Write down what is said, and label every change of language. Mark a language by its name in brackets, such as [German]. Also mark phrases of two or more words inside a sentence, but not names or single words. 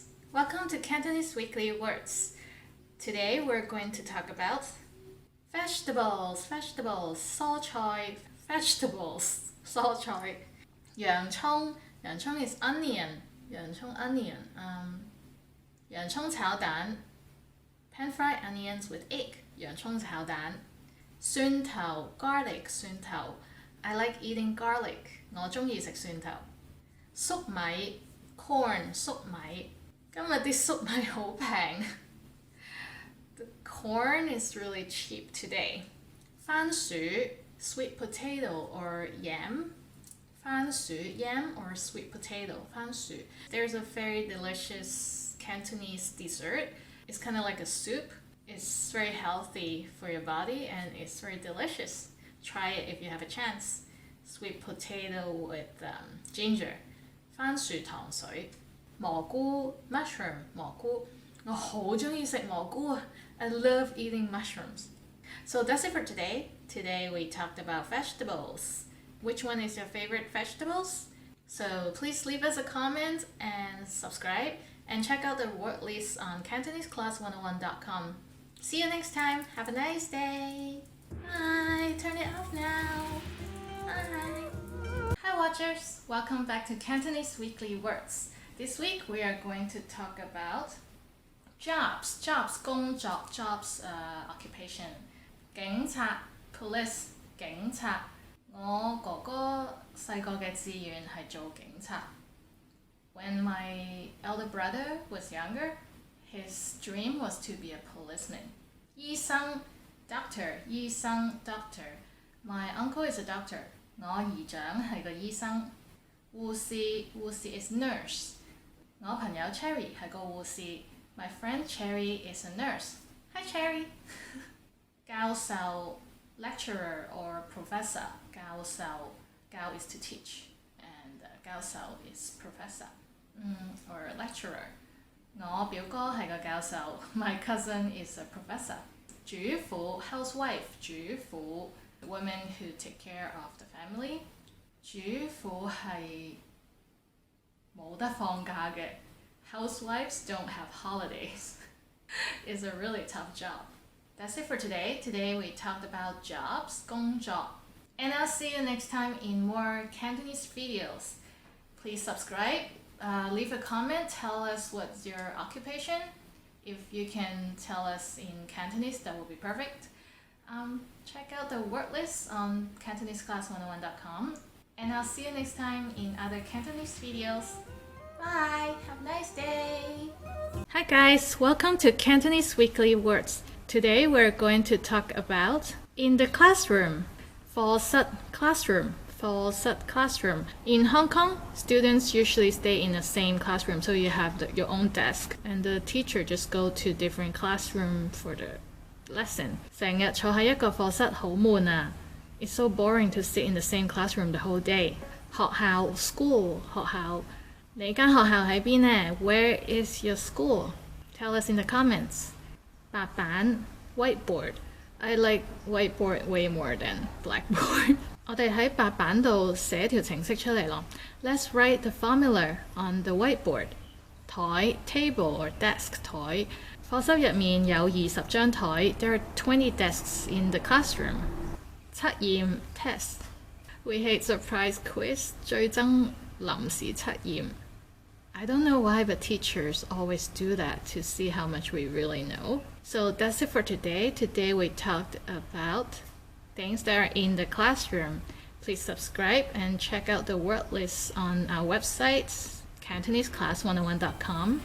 [English] Welcome to Cantonese Weekly Words. Today we're going to talk about vegetables, 蔬菜 vegetables, [Cantonese] 蔬菜 洋葱 [English] is onion, [Cantonese] 洋葱 onion. 洋葱炒蛋 [English] pan-fried onions with egg, [Cantonese] 洋葱炒蛋。蒜頭 garlic 蒜頭 [English] I like eating garlic [Cantonese] 我鍾意食蒜頭。粟米 corn 粟米今日啲粟米好平。 [English] The corn is really cheap today. 番薯 sweet potato or yam 番薯 yam or sweet potato 番薯 There's a very delicious Cantonese dessert. It's kind of like a soup. It's very healthy for your body and it's very delicious. Try it if you have a chance. Sweet potato with ginger. 番薯糖水蘑菇 mushroom 蘑菇我好鍾意食蘑菇啊 I love eating mushrooms. So that's it for today. Today we talked about vegetables. Which one is your favorite vegetables? So please leave us a comment and subscribe and check out the word list on CantoneseClass101.com. See you next time. Have a nice day. Bye. Turn it off now. Bye. Hi watchers. Welcome back to Cantonese Weekly Words. This week we are going to talk about jobs. 工作 jobs occupation. 警察 police [Cantonese] 警察我哥哥細個嘅志願係做警察。 [English] When my elder brother was younger, his dream was to be a policeman. 醫生 doctor 醫生 doctor. My uncle is a doctor. [Cantonese] 我姨丈係個醫生。 [English] 護士 is nurse. [Cantonese] 我朋友 Cherry 係個護士。 [English] My friend Cherry is a nurse. Hi Cherry. 教授 lecturer or professor. 教授 教 is to teach and 教授 is professor or lecturer. [Cantonese] 我表哥係個教授。 [English] My cousin is a professor. 主婦 housewife 主婦 women who take care of the family. [Cantonese] 主婦係冇得放假嘅。 [English] Housewives don't have holidays. It's a really tough job. That's it for today. Today we talked about jobs, 工作. And I'll see you next time in more Cantonese videos. Please subscribe, leave a comment, tell us what's your occupation. If you can tell us in Cantonese, that would be perfect. Check out the word list on CantoneseClass101.com. And I'll see you next time in other Cantonese videos. Bye! Have a nice day! Hi guys! Welcome to Cantonese Weekly Words. Today we're going to talk about in the classroom. 課室 classroom. 課室 classroom. In Hong Kong, students usually stay in the same classroom, so you have your own desk, and the teacher just go to different classroom for the lesson. [Cantonese] 成日坐喺一個課室好悶啊 [English] It's so boring to sit in the same classroom the whole day. [Cantonese] 學校 school 學校你間學校喺邊呢 [English] Where is your school? Tell us in the comments. 白板 whiteboard. I like whiteboard way more than blackboard. [Cantonese] 我哋喺白板度寫條程式出嚟咯。 [English] Let's write the formula on the whiteboard. 台 table or desk 台。 [Cantonese] 課室入面有20張台。 [English] There are 20 desks in the classroom. 測驗 test. We hate surprise quiz. [Cantonese] 最憎臨時測驗。 [English] I don't know why, but teachers always do that to see how much we really know. So that's it for today. Today we talked about things that are in the classroom. Please subscribe and check out the word lists on our website, CantoneseClass101.com.